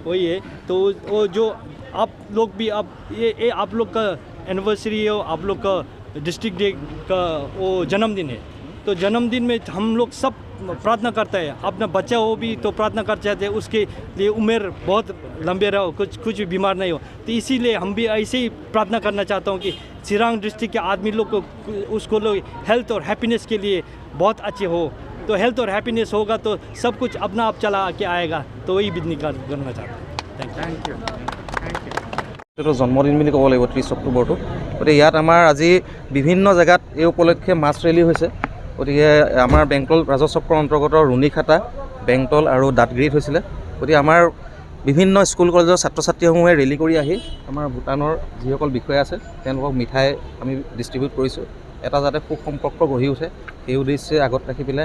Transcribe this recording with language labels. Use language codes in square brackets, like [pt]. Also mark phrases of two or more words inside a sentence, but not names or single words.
[hi] वही है तो वो जो आप लोग भी आप ये आप लोग का एनिवर्सरी है, आप लोग का [en] district day [hi] का वो जन्मदिन है, तो जन्मदिन में हम लोग सब प्रार्थना करते हैं, अपना बच्चा हो भी तो प्रार्थना कर चाहते हैं उसके लिए उम्र बहुत लंबे रहो, कुछ भी बीमार नहीं हो। तो इसीलिए हम भी ऐसे ही प्रार्थना करना चाहता हूँ कि सिरांग डिस्ट्रिक्ट के आदमी लोग को उसको लोग हेल्थ और हैप्पीनेस के लिए बहुत अच्छे हो, तो हेल्थ और हैप्पीनेस होगा तो सब कुछ अपना आप चला के आएगा, तो वही विधि करना चाहता हूँ। [en] thank you. [as] এইটো জন্মদিন বুলি ক'ব লাগিব 30 অক্টোবৰটো। গতিকে ইয়াত আমাৰ আজি বিভিন্ন জেগাত এই উপলক্ষে [en] mass rally [as] হৈছে। গতিকে আমাৰ বেংটল ৰাজচক্ৰৰ অন্তৰ্গত ৰুণিখাটা, বেংটল আৰু দাঁতগিৰিত হৈছিলে। গতিকে আমাৰ বিভিন্ন [en] school collegeৰ [as] ছাত্ৰ ছাত্ৰীসমূহে ৰেলী কৰি আহি আমাৰ ভূটানৰ যিসকল বিষয়া আছে তেওঁলোকক মিঠাই আমি ডিষ্ট্ৰিবিউট কৰিছোঁ, এটা যাতে সুসম্পৰ্ক গঢ়ি উঠে সেই উদ্দেশ্যে আগত ৰাখি পেলাই।